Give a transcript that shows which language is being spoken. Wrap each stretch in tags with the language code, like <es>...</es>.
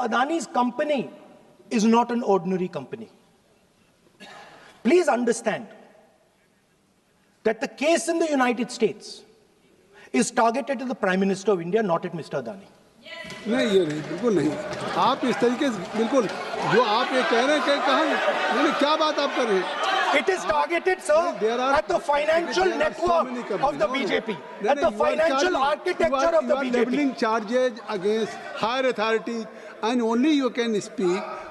<en>Adani's company is not an ordinary company. Please understand that the case in the United States is targeted at the Prime Minister of India, not at Mr. Adani.</en> <hi>नहीं, ये नहीं, बिल्कुल नहीं। आप इस तरीके से बिल्कुल जो आप ये कह रहे हैं, कहाँ क्या बात आप कर रहे हैं?</hi> <en>It is targeted, sir, at the financial network of the BJP, at the financial architecture of the BJP. You are leveling charges against higher authorities, and only you can speak.</en>